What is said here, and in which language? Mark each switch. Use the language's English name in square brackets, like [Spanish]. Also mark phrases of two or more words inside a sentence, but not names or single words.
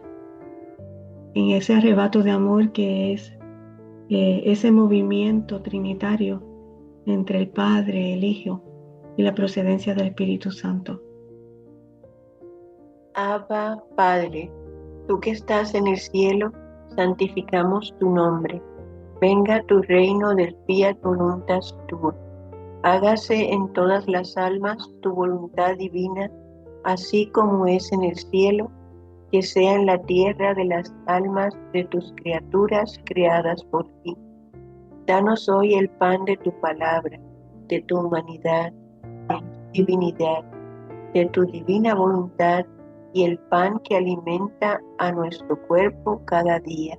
[Spanish] En ese arrebato de amor que es ese movimiento trinitario entre el Padre, el Hijo y la procedencia del Espíritu Santo. Abba, Padre, tú que estás en el cielo, santificamos tu nombre. Venga tu reino, del [Latin] fiat voluntas tua. [Spanish] Hágase en todas las almas tu voluntad divina, así como es en el cielo, que sea en la tierra de las almas de tus criaturas creadas por ti. Danos hoy el pan de tu palabra, de tu humanidad, de tu divinidad, de tu divina voluntad, y el pan que alimenta a nuestro cuerpo cada día.